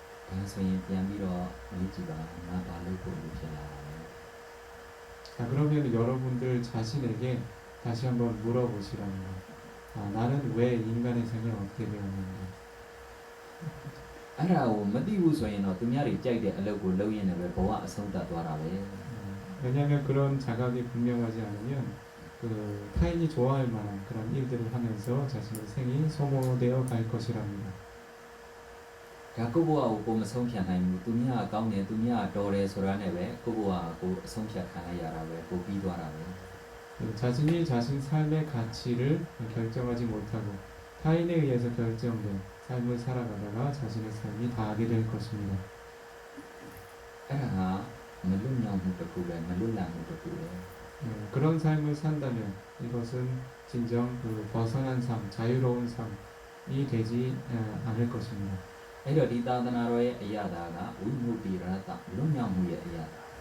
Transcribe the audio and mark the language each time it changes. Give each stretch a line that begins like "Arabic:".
Korean: 방송이 비안비로 미지가 나 발로고 루피라. 자, 그러면 여러분들 자신에게 다시 한번 물어보시라는 거. 나는 왜 인간의 생을 얻게 되었는가?
Burmese: အဲ့ဒါကိုမသိဘူးဆိုရင်တော့သူများတွေကြိုက်တဲ့အလုပ်ကိုလုပ်ရင်းနဲ့ပဲဘဝအဆုံးသတ်သွားတာပဲ
Korean: 왜냐하면 그런 자각이 분명하지 않으면 그 타인이 좋아할 만한 그런 일들을 하면서 자신의 생이 소모되어 갈 것이랍니다.
Burmese: ဒါကိုယ့်ဘဝကိုကိုယ်မဆုံးဖြတ်နိုင်ဘူးသူများကကောင်းတယ်သူများကတော်တယ်ဆိုတာနဲ့ပဲကိုယ့်ဘဝကိုအဆုံးဖြတ်ခံလိုက်ရတာပဲကိုပြီးသွားတာပဲ
Korean: 자신이 자신 삶의 가치를 결정하지 못하고 타인에 의해서 결정된 삶을 살아가다가 자신의 삶이 다하게 될 것입니다.
Burmese: အဲ့ဒါဟာမလွတ်မြောက်မှုတစ်ခုပဲမလွတ်လပ်မှုတစ်ခုပဲ
Korean: 그런 삶을 산다면 이것은 진정 그 벗어난 삶, 자유로운 삶이 되지 않을 것입니다.
Burmese: အဲ့တော့ဒီသာသနာတော်ရဲ့အရာသာကဝိမု ക്തി ရတလွတ်မြောက်မှုရဲ့အရာသာ